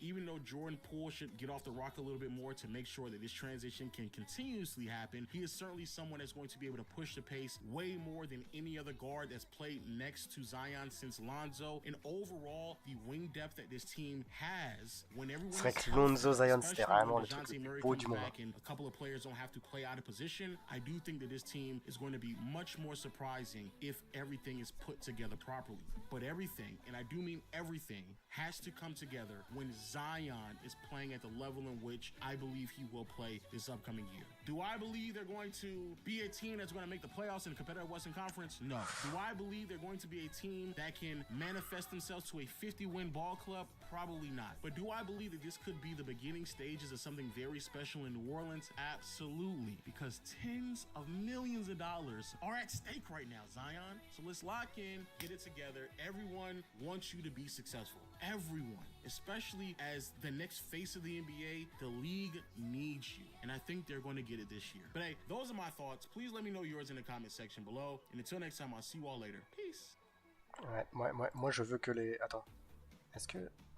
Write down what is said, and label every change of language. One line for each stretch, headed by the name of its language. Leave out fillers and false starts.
English: Even though Jordan Poole should get off the rock a little bit more to make sure that this transition can continuously happen, he is certainly someone that's going to be able to push the pace way more than any other guard that's played next to Zion since Lonzo. And overall, the wing depth that this team has, when everyone
French: C'est vrai que Lonzo Zion, c'était vraiment le truc le plus beau du monde.
English: and a couple of players don't have to play out of position, I do think that this team is going to be much more surprising if everything is put together properly. But everything, and I do mean everything, has to come together when Zion is playing at the level in which I believe he will play this upcoming year. Do I believe they're going to be a team that's going to make the playoffs in the competitive Western Conference? No. Do I believe they're going to be a team that can manifest themselves to a 50-win ball club? Probably not. But do I believe that this could be the beginning stages of something very special in New Orleans? Absolutely. Because tens of millions of dollars are at stake right now, Zion. So let's lock in, get it together. Everyone wants you to be successful. Everyone. Especially as the next face of the NBA, the league needs you. And I think they're going to get it this year. But hey, those are my thoughts. Please let me know yours in the comment section below. And until next time, I'll see you all later. Peace.
French: Ouais, moi je veux que les... Attends. Est-ce que...